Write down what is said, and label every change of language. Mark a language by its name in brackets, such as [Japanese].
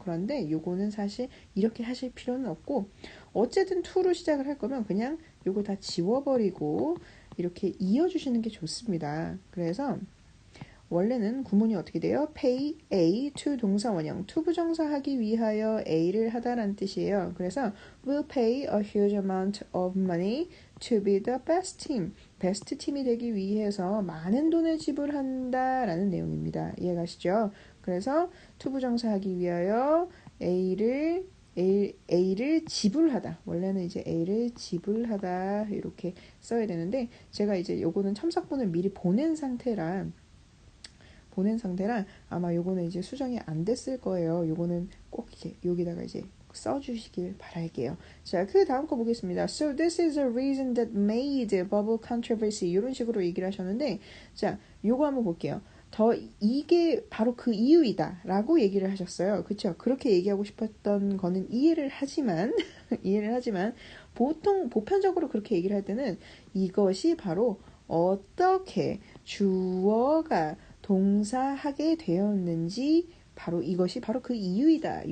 [Korean] 그런데 요거는 사실 이렇게 하실 필요는 없고 어쨌든 to로 시작을 할 거면 그냥 요거 다 지워버리고 이렇게 이어주시는 게 좋습니다. 그래서 원래는 구문이 어떻게 돼요? [English] pay A to [Korean] 동사 원형 to 부정사하기 위하여 A를 하다라는 뜻이에요. 그래서 [English] will pay a huge amount of money to be the best team. [Korean] 베스트 팀이 되기 위해서 많은 돈을 지불한다라는 내용입니다. 이해가시죠? 그래서 to 부정사하기 위하여 A를 지불하다. 원래는 이제 A를 지불하다 이렇게 써야 되는데 제가 이제 요거는 첨삭본을 미리 보낸 상태라 아마 요거는 이제 수정이 안 됐을 거예요. 요거는 꼭 이제 여기다가 이제 써주시길 바랄게요. 자, 그 다음 거 보겠습니다. [English] So this is a reason that made bubble controversy [Korean] 이런 식으로 얘기를 하셨는데 자, 요거 한번 볼게요. 이게 바로 그 이유이다 라고 얘기를 하셨어요. 그쵸? 그렇게 얘기하고 싶었던 거는 이해를 하지만 보통 보편적으로 그렇게 얘기를 할 때는 이것이 바로 어떻게 주어가 동사하게 되었는지 이것이 바로 그 이유이다.